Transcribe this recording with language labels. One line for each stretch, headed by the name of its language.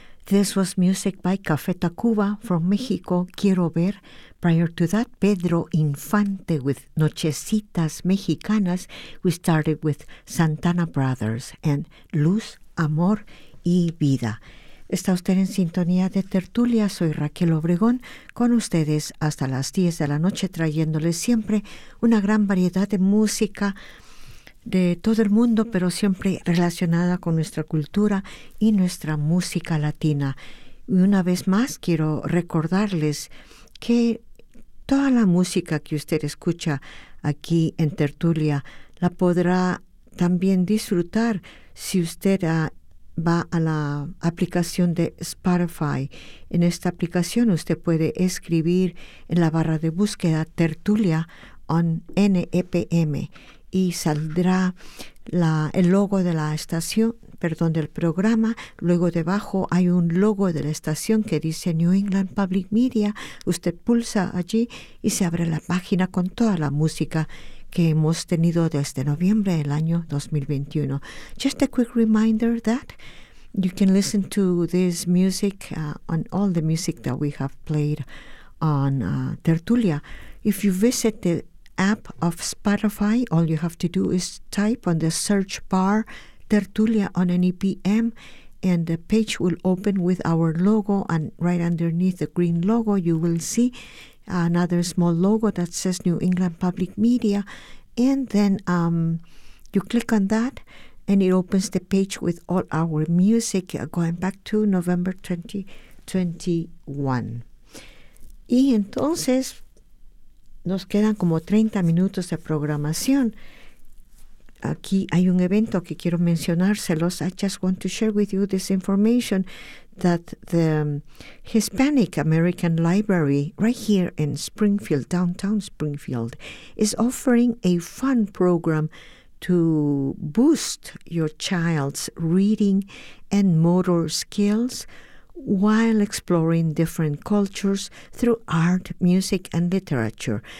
English: This was music by Café Tacuba from Mexico, Quiero Ver. Prior to that, Pedro Infante with Nochecitas Mexicanas. We started with Santana Brothers and Luz, Amor y Vida.
Spanish: Está usted en sintonía de Tertulia. Soy Raquel Obregón, con ustedes hasta las 10 de la noche, trayéndoles siempre una gran variedad de música de todo el mundo, pero siempre relacionada con nuestra cultura y nuestra música latina. Y una vez más, quiero recordarles que toda la música que usted escucha aquí en Tertulia la podrá también disfrutar si usted va a la aplicación de Spotify. En esta aplicación usted puede escribir en la barra de búsqueda Tertulia on NEPM y saldrá el logo de la estación, perdón, del programa. Luego debajo hay un logo de la estación que dice New England Public Media. Usted pulsa allí y se abre la página con toda la música que hemos tenido desde noviembre del año 2021.
English: Just a quick reminder that you can listen to this music on all the music that we have played on Tertulia. If you visit the app of Spotify, all you have to do is type on the search bar Tertulia on NEPM, and the page will open with our logo, and right underneath the green logo you will see another small logo that says New England Public Media, and then you click on that and it opens the page with all our music going back to November 2021.
Spanish: Y entonces nos quedan como 30 minutos de programación. Aquí hay un evento que quiero mencionárselos.
English: I just want to share with you this information that the Hispanic American Library right here in Springfield, downtown Springfield, is offering a fun program to boost your child's reading and motor skills while exploring different cultures through art, music, and literature.